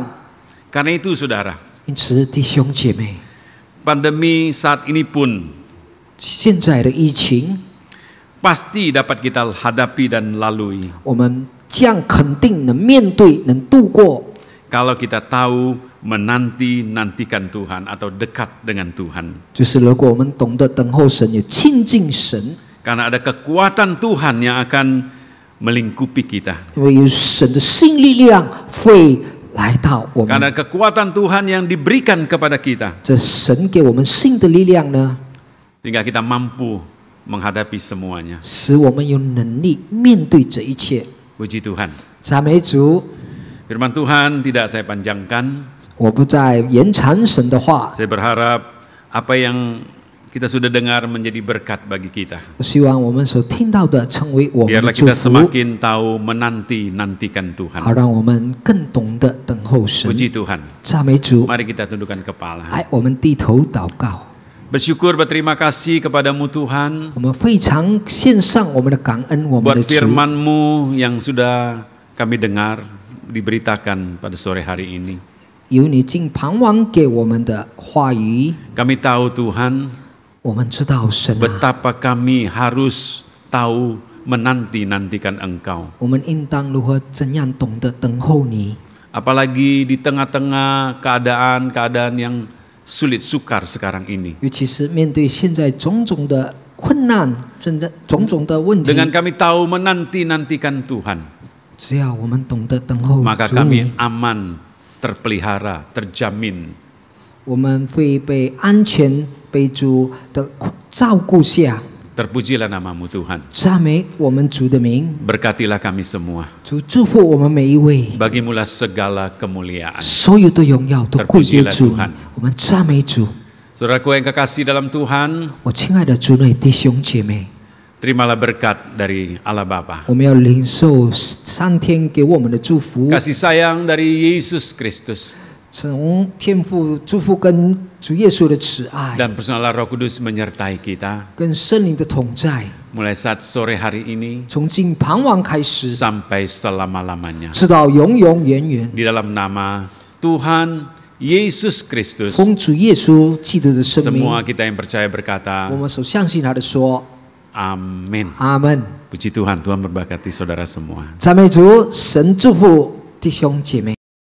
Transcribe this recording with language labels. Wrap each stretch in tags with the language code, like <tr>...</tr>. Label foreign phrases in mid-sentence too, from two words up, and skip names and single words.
<id>Karena itu saudara,</id> <zh>因此，弟兄姐妹，</zh> <id>pandemi saat ini pun</id> <zh>现在的疫情，</zh> <id>pasti dapat kita hadapi dan lalui</id> <zh>我们这样肯定能面对、能度过。</zh> <id>kalau kita tahu menanti-nantikan Tuhan atau dekat dengan Tuhan.</id> <zh>就是如果我们懂得等候神，也亲近神，</zh> <id>Karena ada kekuatan Tuhan yang akan melingkupi kita.</id> <zh>因为有神的新力量会来到我们。</zh> <id>Karena kekuatan Tuhan yang diberikan kepada kita</id> <zh>这神给我们新的力量呢，</zh> <id>sehingga kita mampu menghadapi semuanya.</id> <zh>使我们有能力面对这一切。</zh> <id>Puji Tuhan.</id> <zh>赞美主！</zh> <id>Firman Tuhan tidak saya panjangkan.</id> <zh>我不再延长神的话，</zh> <id>Saya berharap apa yang kita sudah dengar menjadi berkat bagi kita.</id> <zh>我希望我们所听到的成为我们</zh> <id>Biarlah</id> <zh>的祝</zh> <id>kita</id> <zh>福，</zh> <id>semakin tahu menanti-nantikan</id> <zh>好</zh> <id>Tuhan.</id> <zh>让我们更懂得等候神。</zh> <id>Puji Tuhan.</id> <zh>赞美主！</zh> <id>Mari kita tundukkan kepala.</id> <zh>来，我们低头祷告。</zh> <id>Bersyukur berterima kasih kepadamu Tuhan</id> <zh>我们非常献上我们的感恩，我们</zh> <id>buat</id> <zh>的主，</zh> <id>firman-Mu yang sudah kami dengar diberitakan pada sore hari ini.</id> <zh>有你尽盼望给我们的话语，</zh> <id>Kami tahu Tuhan</id> <zh>我们知道神啊，</zh> <id>betapa kami harus tahu menanti-nantikan Engkau.</id> <zh>我们应当如何怎样懂得等候你？</zh> <id>Apalagi di tengah-tengah keadaan-keadaan yang sulit sukar sekarang ini.</id> <zh>尤其是面对现在种种的困难、种种的问题，</zh> <id>Dengan kami tahu menanti-nantikan Tuhan,</id> <zh>只要我们懂得等候</zh> <id>maka</id> <zh>主</zh> <id>kami</id> <zh>你，</zh> <id>aman, terpelihara, terjamin.</id> <zh>我们会被安全被主的照顾下。</zh> <id>Terpujilah namamu Tuhan.</id> <zh>赞美我们主的名，</zh> <id>Berkatilah kami semua.</id> <zh>主祝福我们每一位，</zh> <id>Bagimulah segala kemuliaan.</id> <zh>所有的荣耀都归给</zh> <id>Terpujilah</id> <zh>主</zh> <id>Tuhan.。</id> <zh>我们赞美主，</zh> <id>Saudaraku yang kekasih dalam Tuhan,</id> <zh>我亲爱的主内弟兄姐妹，</zh> <id>terimalah berkat dari Allah Bapa.</id> <zh>我们要领受上天给我们的祝福，</zh> <id>Kasih sayang dari Yesus Kristus</id> <zh>从天父祝福跟主耶稣的慈爱，</zh> <id>dan personal Roh Kudus menyertai kita</id> <zh>跟圣灵的同在，</zh> <id>mulai saat sore hari ini</id> <zh>从今傍晚开始，</zh> <id>sampai selama-lamanya.</id> <zh>直到永永远远。</zh> <id>Di dalam nama Tuhan Yesus Kristus,</id> <zh>奉主耶稣基督的圣名，</zh> <id>semua kita yang percaya</id> <zh>我</zh> <id>berkata,</id> <zh>们所相信他的说，</zh> <id>Amin.</id> <zh>阿门。</zh> <id>Puji Tuhan, Tuhan berkati saudara semua.</id> <zh>赞美主，神祝福弟兄姐妹。</zh>